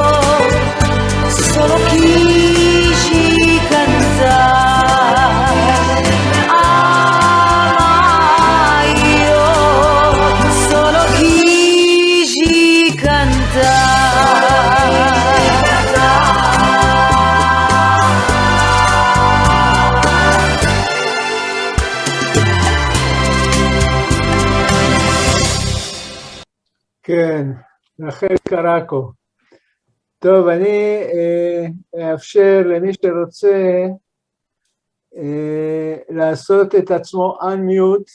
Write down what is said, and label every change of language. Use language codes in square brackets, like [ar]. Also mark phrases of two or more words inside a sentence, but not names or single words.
[es] Solo quise cantar, ama yo. Solo quise cantar. [he] כן, רחל קרקו. טוב, אני אאפשר למי שרוצה לעשות את עצמו unmute.